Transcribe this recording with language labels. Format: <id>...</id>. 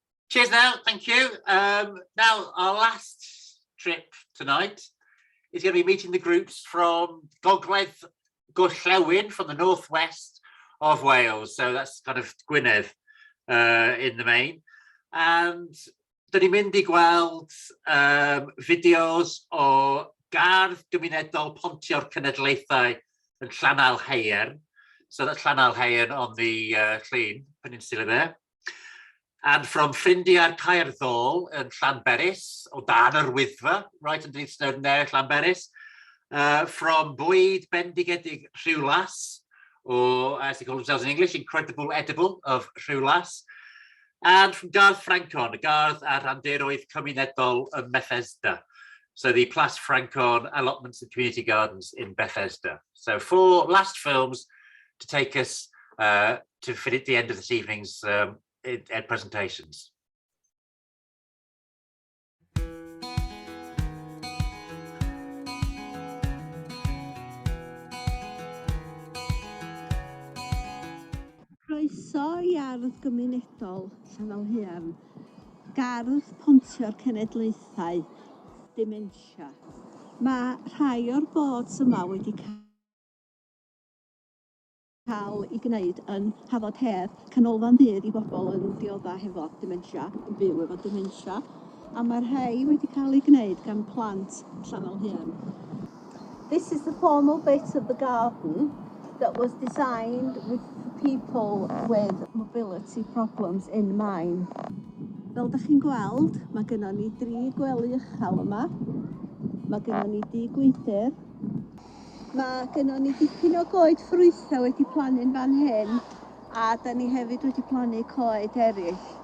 <en>Cheers now, thank you. Now, our last trip tonight is going to be meeting the groups from Gogledd Gorllewin from the northwest of Wales. So that's kind of Gwynedd in the main.</en> <cy>And dyn ni'n mynd I gweld fideos o gardd gymunedol Pontio'r Cenedlaethau yn Llanal Heiern.</cy> <en>So that's Llanal Heiern on the Llyn Peninsula there. And from Ffrindiau'r Caerddol yn Llanberis,</en> <cy>o dan yr Wyddfa,</cy> <en>right underneath Snowdon there, Llanberis. From Bwyd Bendigedig Rhiwlas, or as they call themselves in English, Incredible Edible of Rhiwlas.</en> <cy>And from Gardd Francon, a gardd a randeroedd cymunedol yn Bethesda.</cy> <en>So the CLAS Francon allotments and community gardens in Bethesda. So 4 last films to take us to finish the end of this evening's presentations.</en> <cy>Croeso I ardd gymunedol Llanal Heiern, gardd Pontio'r Cenedlaethau, dementia. Mae rhai o'r boards yma wedi cael I gwneud yn Hafod Hedd, canolfan byd I bobl yn dioddau hefo dementia, yn byw efo dementia, a mae rhai wedi cael I gwneud gan plant Llanal Heiern.</cy> <en>This is the formal bit of the garden that was designed with people with mobility problems in mind.</en> <cy>Fel ydych chi'n gweld, mae gennym ni 3 gwely uchel yma. Mae gennym ni dŷ gwydr. Mae gennym ni dipyn o goed ffrwythau wedi plannu'n fan hyn, a da ni hefyd wedi plannu coed eraill.</cy>